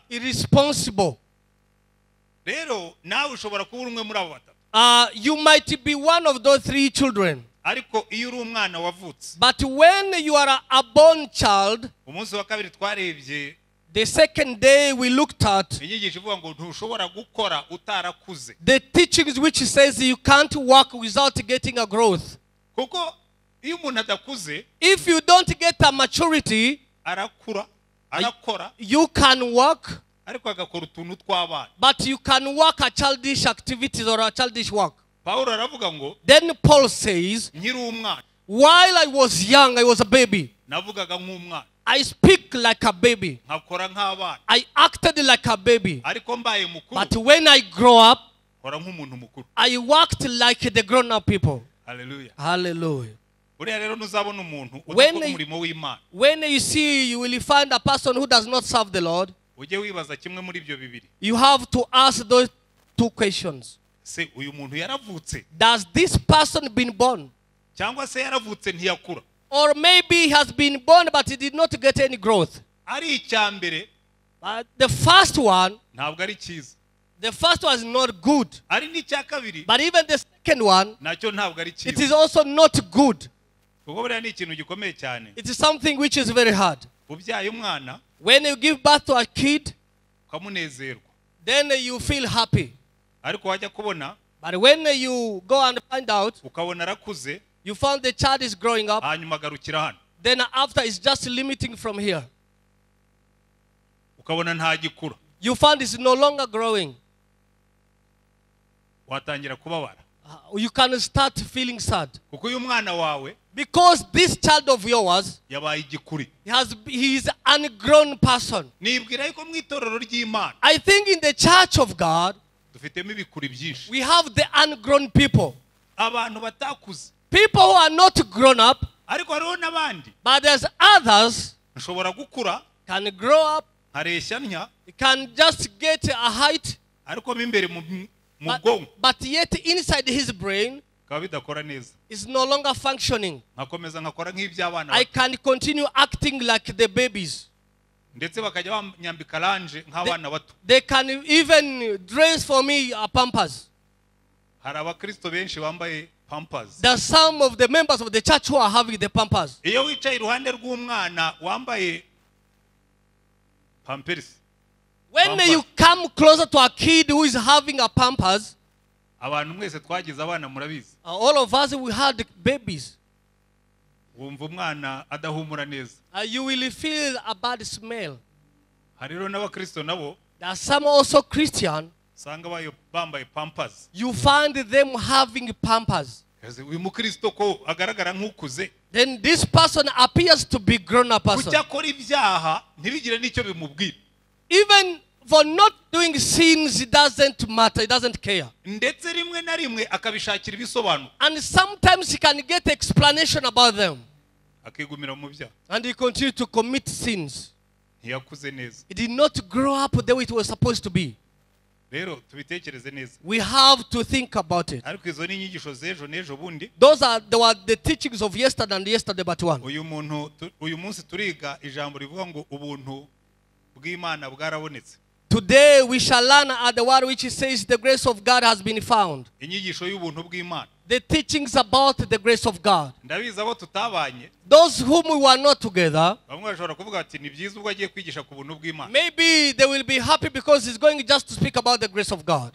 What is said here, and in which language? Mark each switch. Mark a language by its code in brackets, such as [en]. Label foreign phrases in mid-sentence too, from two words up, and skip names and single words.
[en] Irresponsible. [rw] Rero nawe ushobora kuba umwe muri abo 3. [en] You might be one of those 3 children. [rw] Ariko iyo uri umwana wavutse. [en] But when you are a born child, [rw] umunsi wa kabiri twarebye. [en] The second day we looked at [rw] inyigisho ivuga ngo ntushobora gukora utarakuze. [en] The teachings which says you can't work without getting a growth. [rw] Kuko iyo umuntu adakuze, [en] if you don't get a maturity, [rw] arakora. [en] You can work. [rw] Ariko agakora utuntu tw'abana. [en] But you can work a childish activities or a childish work. [rw] Paulo aravuga ngo, [en] then Paul says, [rw] nkiri umwana, [en] while I was young, I was a baby. [rw] Navugaga nk'umwana. [en] I speak like a baby. [rw] Nkakora nk'abana. [en] I acted like a baby. [rw] Ariko mbaye mukuru. [en] But when I grow up, [rw] nkora nk'umuntu mukuru. [en] I worked like the grown-up people. [rw] Hallelujah. [en] Hallelujah. [rw] Uriya rero ntuzabona umuntu udakora umurimo w'Imana. [en] When you see, you will find a person who does not serve the Lord. [rw] Ujye wibaza kimwe muri ibyo bibiri. [en] You have to ask those 2 questions. [rw] Se uyu muntu yaravutse. [en] Does this person been born? [rw] Cyangwa se yaravutse ntiyakura. [en] Or maybe he has been born but he did not get any growth. [rw] ari icyambere [en] But the first one, [rw] ntabwo ari cyiza, [en] the first one is not good. [rw] ari n'icya kabiri [en] But even the second one, [rw] nacyo ntabwo ari [en] it [rw] cyiza. [en] is also not good. [rw] Kuko buriya ni ikintu gikomeye cyane. [en] It is something which is very hard. [rw] Ubyaye umwana [en] When you give birth to a kid, [rw] ukamunezerwa, [en] then you feel happy. [rw] ariko wajya kubona [en] But when you go and find out, [rw] ukabona arakuze, [en] you found the child is growing up, [rw] hanyuma agarukira hano, [en] then after it's just limiting from here. [rw] ukabona ntagikura, [en] You found it's no longer growing. [rw] watangira kubabara. [en] You can start feeling sad. [rw] Kuko uyu mwana wawe [en] Because this child of yours, [rw] yabaye igikuri. [en] he is an ungrown person. [rw] Nibwira yuko mu itorero ry'Imana [en] I think in the church of God, [rw] dufitemo ibikuri byinshi. [en] we have the ungrown people. [rw] Abantu batakuze. [en] People who are not grown up, [rw] Ariko hariho n'abandi [en] but there's others [rw] nshobora gukura [en] can grow up, [rw] nkareshya ntya, [en] can just get a height, [rw] ariko mo imbere mu bwonko [en] but yet inside his brain [rw] bikaba bidakora neza. [en] is no longer functioning. [rw] Nkakomeza nkakora nk'iby'abana [en] I [rw] bato. [en] can continue acting like the babies. [rw] Ndetse bakajya banyambika ranje nk'abana bato. [en] They can even dress for me a pampers. [rw] Hari abakristo benshi bambaye pampers. [en] There are some of the members of the church who are having the pampers. [rw] Iyo wicaye iruhande rw'umwana wambaye pampers, [en] When Pampers. you come closer to a kid who is having a pampers, [rw] abantu mwese twagize abana murabizi, [en] all of us, we had babies. [rw] wumva umwana adahumura neza. [en] You will feel a bad smell. [rw] Hari rero n'abakristo nabo [en] There are some also Christian. [rw] usanga bambaye pampers. [en] You find them having pampers. [rw] Uyu mukristo ko agaragara nk'ukuze, [en] Then this person appears to be grown-up person. [rw] kuki akora ibyaha ntibigire n'icyo bimubwira. [en] Even for not doing sins, it doesn't matter. It doesn't care. [rw] Ndetse rimwe na rimwe akabishakira ibisobanuro, [en] And sometimes he can get explanation about them. [rw] akigumira mu byaha. [en] And he continues to commit sins. [rw] Ntiyakuze neza. [en] He did not grow up the way it was supposed to be. [rw] Rero tubitekereze neza. [en] We have to think about it. [rw] Ariko izo ni inyigisho z'ejo n'ejo bundi. [en] Those are the teachings of yesterday and yesterday but one. [rw] Uyu munsi turiga ijambo rivuga ngo ubuntu bw'Imana bwarabonetse. [en] Today we shall learn at the word which says the grace of God has been found. [rw] Inyigisho y'ubuntu bw'Imana. [en] The teachings about the grace of God. [rw] Ndabizi abo tutabanye, [en] Those whom we were not together, [rw] bamwe bashobora kuvuga ati ni byiza ubwo agiye kwigisha ku buntu bw'Imana. [en] maybe they will be happy because he's going just to speak about the grace of God.